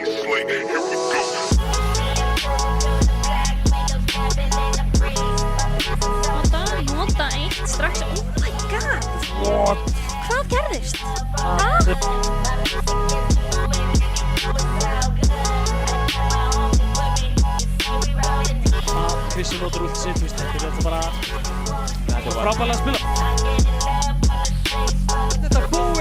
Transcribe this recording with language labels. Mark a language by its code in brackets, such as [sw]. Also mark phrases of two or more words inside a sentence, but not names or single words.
[en] anyway, then here we go. [is] Nota eitt strax. [en] Oh my god! What? [is] Hvað gerðist? Krissi notar út sitt, veist, þetta er bara frábærlega að spila. Þetta er búið!